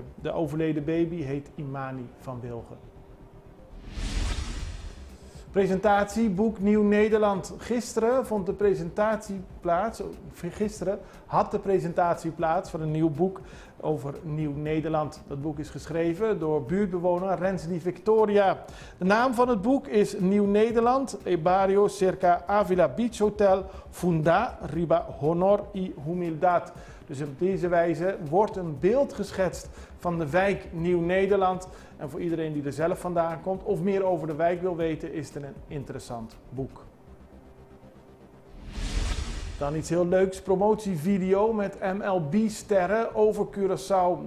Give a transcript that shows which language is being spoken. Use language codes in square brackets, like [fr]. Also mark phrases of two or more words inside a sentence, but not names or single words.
[nl] De overleden baby heet Imani Van Wilgen. Presentatie Boek Nieuw Nederland. Gisteren had de presentatie plaats van een nieuw boek over Nieuw Nederland. Dat boek is geschreven door buurtbewoner Rensely Victoria. De naam van het boek is Nieuw Nederland, [pap] e barrio cerca Avila Beach Hotel, Funda, Riba Honor y Humildad. [nl] Dus op deze wijze wordt een beeld geschetst van de wijk Nieuw Nederland. En voor iedereen die er zelf vandaan komt of meer over de wijk wil weten, is het een interessant boek. Dan iets heel leuks, promotievideo met MLB-sterren over Curaçao.